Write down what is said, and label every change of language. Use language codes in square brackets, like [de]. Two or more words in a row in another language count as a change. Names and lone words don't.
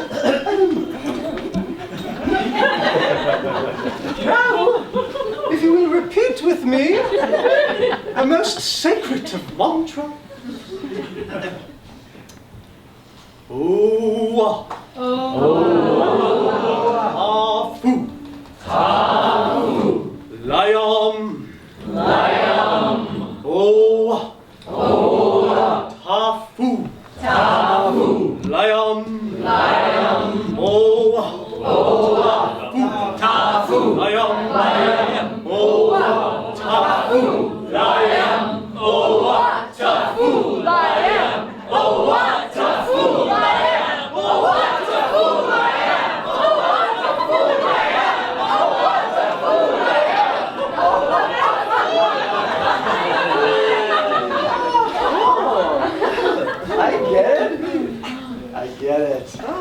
[en] Now, if you will repeat with me a most sacred of mantra. Oh, Tafu. Tafu. Lion. Lion. Oh, Tafu. Tafu. Lion. Lion. Oh, Tafu. Lion. Lion. Oh, Tafu. Lion. Oh, Tafu. Lion. Oh, Tafu. Lion. I get it.